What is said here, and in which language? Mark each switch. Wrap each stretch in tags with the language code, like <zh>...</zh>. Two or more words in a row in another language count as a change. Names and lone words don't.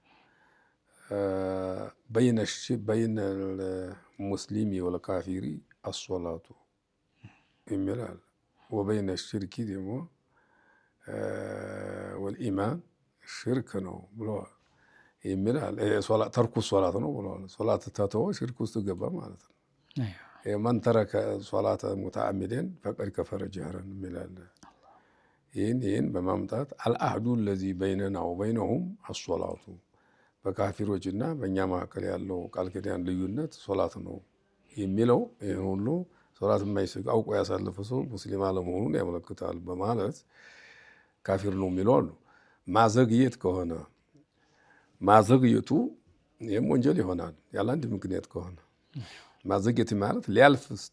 <ar>بين المسلم والكافر الصلاة</ar> <am>ይላል።</am> <ar>وبين الشرك</ar> <am>ደግሞ ወልኢማን ሽርክ ነው ብለዋል ይላል። ተርኩ ሶላት ነው ብለዋል። ሶላት ተተወ ሽርክ ውስጥ ገባ ማለት ነው።</am> <ar>من ترك صلاة متعمدا فقد كفر جهرا</ar> <am>ይላል። ይህን በማምጣት</am> <ar>العهد الذي بيننا وبينهم الصلاة</ar> <am>በካፊሮችና በእኛ መካከል ያለው ቃል ኪዳን ልዩነት ሶላት ነው የሚለው ይሄን ሁሉ ሶላት የማይሰግድ አውቆ ያሳለፈ ሰው ሙስሊም አለመሆኑን ያመለክታል በማለት ካፊር ነው የሚለው አሉ። ማዘግየት ከሆነ ማዘግየቱ ይህም ወንጀል ይሆናል ያለ አንድ ምክንያት ከሆነ። ማዘግየት ማለት ሊያልፍ</am>